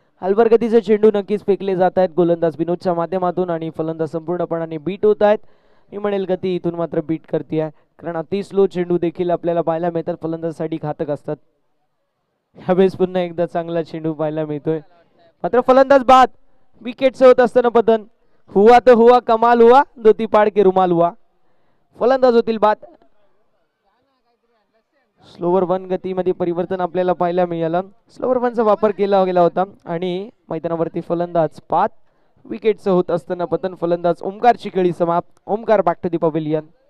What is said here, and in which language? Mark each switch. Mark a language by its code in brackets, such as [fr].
[mr] हलवर गतीचे चेंडू नक्कीच फेकले जात आहेत गोलंदाज विनोदच्या माध्यमातून आणि फलंदाज संपूर्णपणाने बीट होत आहेत. मी म्हणेल गती इथून मात्र बीट करते कारण अति स्लो चेंडू देखील आपल्याला पाहायला मिळतात. फलंदाजासाठी घातक असतात. ह्यावेळेस पुन्हा एकदा चांगला चेंडू पाहायला मिळतोय मात्र फलंदाज बाद. विकेटचं होत असताना पतन. [hi] हुआ तो हुआ कमाल हुआ धोती पाड के रुमाल हुआ. [mr] फलंदाज होतील बाद. स्लोवर वन गतीमध्ये परिवर्तन आपल्याला पाहायला मिळालं. स्लोवर वनचा वापर केला गेला होता आणि मैदानावरती फलंदाज बाद. विकेटचं होत असताना पतन. फलंदाज ओमकारची खेळी समाप्त. Omkar [en] Back to the pavilion.